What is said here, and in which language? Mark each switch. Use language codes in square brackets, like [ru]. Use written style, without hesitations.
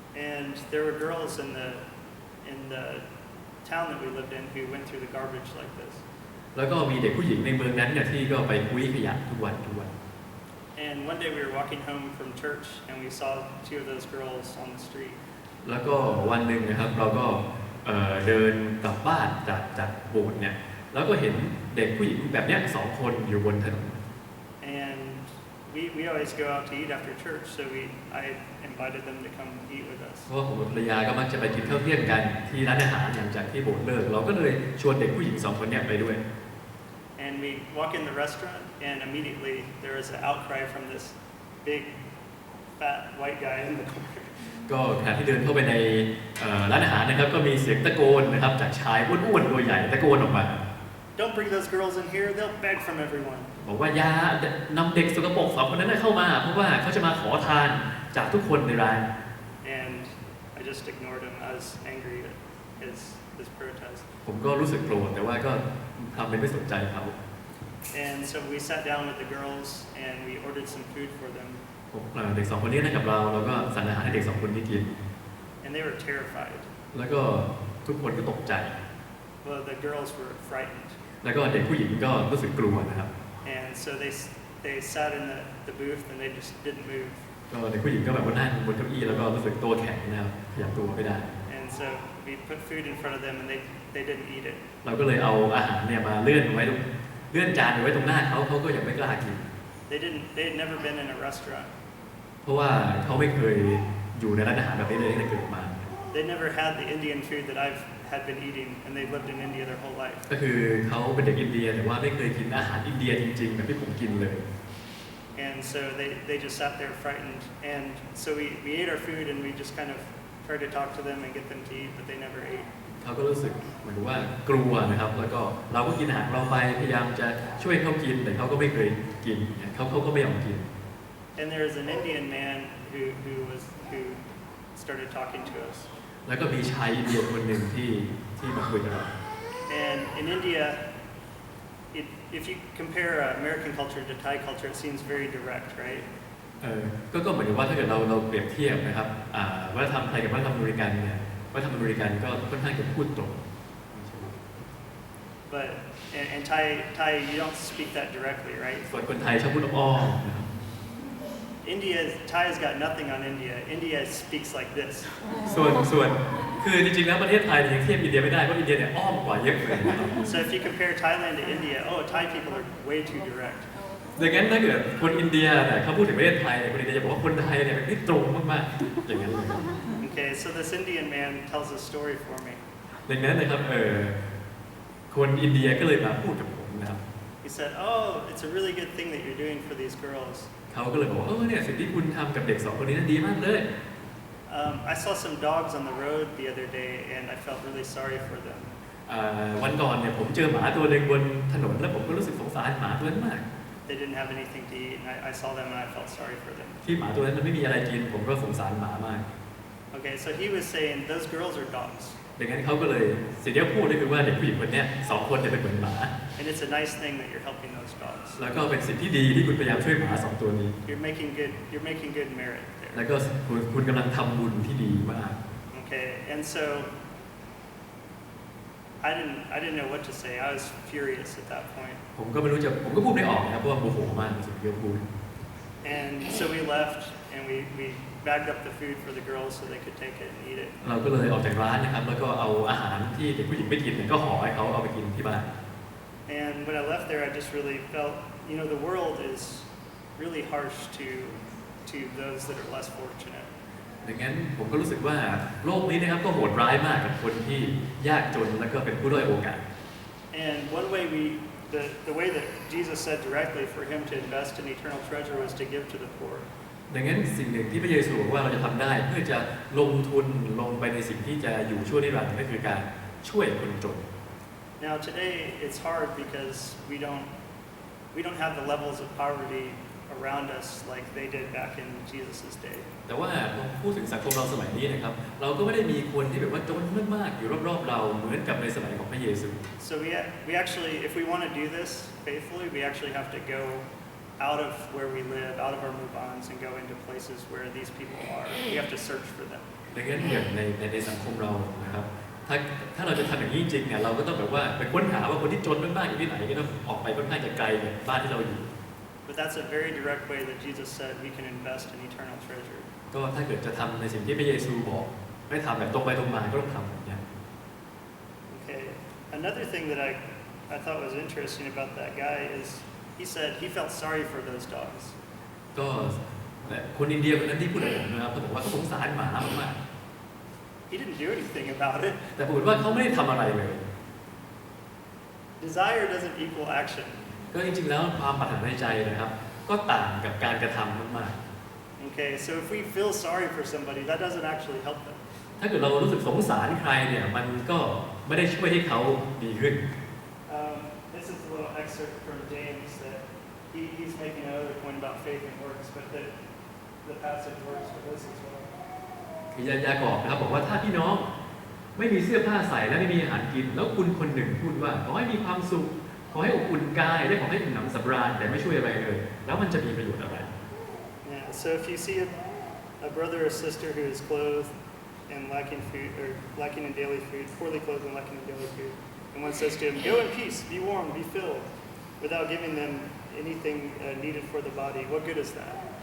[en] And there were girls in the town that we lived in who went through the garbage like this. [th] แล้วก็มีเด็กผู้หญิงในเมืองนั้นเนี่ยที่ก็ไปคุ้ยขยะทุกวัน [en] And one day we were walking home from church and we saw two of those girls on the street. [th] แล้วก็วันหนึ่งนะครับเราก็เดินกลับบ้านจากโบสถ์เนี่ยแล้วก็เห็นเด็กผู้หญิงแบบเนี้ย2 คนอยู่บนถนน [en] And we always go out to eat after church, so I invited them to come eat with us. [th] เพราะว่าผมกับภรรยาก็มักจะไปกินข้าวเที่ยงกันที่ร้านอาหารหลังจากที่โบสถ์เลิกเราก็เลยชวนเด็กผู้หญิง2 คนเนี่ยไปด้วย [en] And we walk in the restaurant, and immediately there is an outcry from this big, fat white guy in the corner. [th] ก็ขณะที่เดินเข้าไปในร้านอาหารนะครับก็มีเสียงตะโกนนะครับจากชายอ้วนๆตัวใหญ่ตะโกนออกมา [en] Don't bring those girls in here. They'll beg from everyone. [th] บอกว่าอย่านำเด็กสกปรก2 คนนั้นเข้ามาเพราะว่าเขาจะมาขอทานจากทุกคนในร้าน [en] And I just ignored him. I was angry. his protest. [th] ผมก็รู้สึกโกรธแต่ว่าก็ทำเป็นไม่สนใจเขา [en] And so we sat down with the girls and we ordered some food for them. [th] เด็กสองคนนี้นั่งกับเราก็สั่งอาหารให้เด็กสองคนนี้กิน [en] And they were terrified. [th] แล้วก็ทุกคนก็ตกใจ [en] Well, the girls were frightened. [th] แล้วก็เด็กผู้หญิงก็รู้สึกกลัวนะครับ [en] And so they sat in the booth and they just didn't move. [th] ก็เด็กผู้หญิงก็แบบว่านั่งบนเก้าอี้แล้วก็รู้สึกตัวแข็งนะครับขยับตัวไม่ได้ [en] And so we put food in front of them and they didn't eat it. [th] เราก็เลยเอาอาหารเนี่ยมาเลื่อนจานไว้ตรงหน้าเขาก็ยังไม่กล้ากิน [en] They had never been in a restaurant. [th] เพราะว่าเขาไม่เคยอยู่ในร้านอาหารแบบนี้เลยตั้งแต่เกิดมา [en] They never had the Indian food that I've had been eating, and they lived in India their whole life. [th] ก็คือเขาเป็นเด็กอินเดียแต่ว่าไม่เคยกินอาหารอินเดียจริงๆแบบที่ผมกินเลย [en] And so they just sat there frightened. And so we ate our food and we just kind of tried to talk to them and get them to eat, but they never ate. [th] เขาก็รู้สึกเหมือนว่ากลัวนะครับแล้วก็เราก็กินอาหารเราไปพยายามจะช่วยเขากินแต่เขาก็ไม่เคยกินเขาก็ไม่ยอมกิน [en] And there was an Indian man who started talking to us. [th] แล้วก็มีชายอินเดียคนหนึ่งที่มาคุยกับเรา [en] And in India, if you compare American culture to Thai culture, it seems very direct, right? [th] ก็เหมือนกับว่าถ้าเกิดเราเปรียบเทียบนะครับวัฒนธรรมไทยกับวัฒนธรรมอเมริกันเนี่ยวัฒนธรรมอเมริกันก็ค่อนข้างจะพูดตรง [en] But in Thai you don't speak that directly, right? [th] ส่วนคนไทยชอบพูดอ้อมนะครับ [en] Thai has got nothing on India. India speaks like this. [th] ส่วนคือจริงๆแล้วประเทศไทยยังเทียบอินเดียไม่ได้เพราะอินเดียเนี่ยอ้อมกว่าเยอะเลยนะครับ [en] So if you compare Thailand to India, Thai people are way too direct. [th] ดังนั้นถ้าเกิดคนอินเดียเนี่ยเขาพูดถึงประเทศไทยคนอินเดียจะบอกว่าคนไทยเนี่ยเป็นที่ตรงมากๆอย่างนั้นเลย [en] Okay, so this Indian man tells a story for me. [th] ดังนั้นนะครับคนอินเดียก็เลยมาพูดกับผมนะครับ [en] He said, it's a really good thing that you're doing for these girls. [th] เขาก็เลยบอกว่าเนี่ยสิ่งที่คุณทำกับเด็กสองคนนี้นั้นดีมากเลย [en] I saw some dogs on the road the other day and I felt really sorry for them. [th] วันก่อนเนี่ยผมเจอหมาตัวหนึ่งบนถนนแล้วผมก็รู้สึกสงสารหมาตัวนั้นมาก [en] They didn't have anything to eat and I saw them and I felt sorry for them. [th] ที่หมาตัวนั้นมันไม่มีอะไรกินผมก็สงสารหมามาก [en] Okay, so he was saying those girls are dogs. [th] ดังนั้นเขาก็เลยสิ่งที่เขาพูดก็คือว่าเด็กผู้หญิงคนนี้สองคนเนี่ยเป็นเหมือนหมา [en] And it's a nice thing that you're helping those dogs. [th] แล้วก็เป็นสิ่งที่ดีที่คุณพยายามช่วยหมาสองตัวนี้ [en] You're making good merit there. [th] แล้วก็คุณกำลังทำบุญที่ดีมาก [en] Okay, and so I didn't know what to say. I was furious at that point. [th] ผมก็พูดไม่ออกนะครับเพราะว่าโมโหมากในสิ่งที่เขาพูด [en] And so we left and we bagged up the food for the girls so they could take it and eat it. [th] เราก็เลยออกจากร้านนะครับแล้วก็เอาอาหารที่เด็กผู้หญิงไม่กินเนี่ยก็ห่อให้เขาเอาไปกินที่บ้าน [en] And when I left there, I just really felt, the world is really harsh to those that are less fortunate. [th] ดังนั้นผมก็รู้สึกว่าโลกนี้นะครับก็โหดร้ายมากกับคนที่ยากจนแล้วก็เป็นผู้ด้อยโอกาส [en] And one way the way that Jesus said directly for him to invest in eternal treasure was to give to the poor. [th] ดังนั้นสิ่งหนึ่งที่พระเยซูบอกว่าเราจะทำได้เพื่อจะลงทุนลงไปในสิ่งที่จะอยู่ชั่วนิรันดร์ก็คือการช่วยคนจน [en] Now today it's hard because we don't have the levels of poverty around us like they did back in Jesus' day. [th] แต่ว่าพอพูดถึงสังคมเราสมัยนี้นะครับเราก็ไม่ได้มีคนที่แบบว่าจนมากๆอยู่รอบๆเราเหมือนกับในสมัยของพระเยซู [en] So we actually, if we want to do this faithfully, we actually have to go out of where we live, out of our mubans, and go into places where these people are. We have to search for them. [th] ดังนั้นอย่างในสังคมเรานะครับถ้าเราจะทำอย่างนี้จริงๆเนี่ยเราก็ต้องแบบว่าไปค้นหาว่าคนที่จนมากๆอยู่ที่ไหนก็ต้องออกไปค่อนข้างจะไกลจากบ้านที่เราอยู่ [en] But that's a very direct way that Jesus said we can invest in eternal treasure. [th] ก็ถ้าเกิดจะทำในสิ่งที่พระเยซูบอกไม่ทำแบบตรงไปตรงมาก็ต้องทำแบบนี้ [en] Okay. Another thing that I thought was interesting about that guy is he said he felt sorry for those dogs. [th] ก็คนอินเดียคนนั้นที่พูดกับผมนะครับเขาบอกว่าเขาสงสารหมามาก [en] He didn't do anything about it. [th] แต่ผมว่าเขาไม่ได้ทำอะไรเลย [en] Desire doesn't equal action. [th] ก็จริงๆแล้วความปรารถนาในใจนะครับก็ต่างกับการกระทำมาก [en] Okay, so if we feel sorry for somebody, that doesn't actually help them. [th] ๆถ้าเกิดเรารู้สึกสงสารใครเนี่ยมันก็ไม่ได้ช่วยให้เขาดีขึ้น [en] This is a little excerpt from James that he's making another point about faith and works, but the passage works for this as well. [th] คือยากอบนะครับบอกว่าถ้าพี่น้อง ไม่มีเสื้อผ้าใส่และไม่มีอาหารกินแล้วคุณคนหนึ่งพูดว่าขอให้มีความสุขขอให้อบอุ่นกายและขอให้อิ่มหนำสำราญแต่ไม่ช่วยอะไรเลยแล้วมันจะมีประโยชน์อะไร [en] Yeah, so if you see a brother or sister who is clothed and lacking food or lacking in daily food, poorly clothed and lacking in daily food, and one says to him, "Go in peace, be warm, be filled," without giving them anything needed for the body, what good is that?